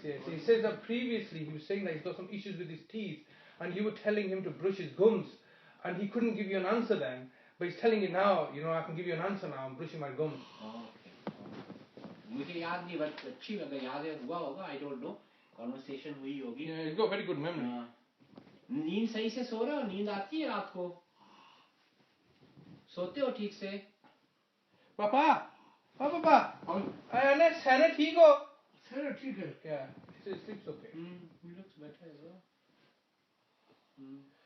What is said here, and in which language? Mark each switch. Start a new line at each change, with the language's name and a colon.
English: He says that previously he was saying that he's got some issues with his teeth, and you were telling him to brush his gums, and he couldn't give you an answer then. But he's telling you now, I can give you an answer now. I'm brushing my gums.
Hindi: मुझे याद नहीं, but अच्छी अगर याद है हुआ होगा,
English: I don't know,
Hindi: conversation हुई होगी।
English: Yeah, he's got very good memory.
Hindi: नींद सही से सो रहे हो? नींद आती है रात को? सोते हो ठीक से? पापा अरे सैने ठीक हो? सैने ठीक है।
English: Yeah, he sleeps okay. He looks better as well.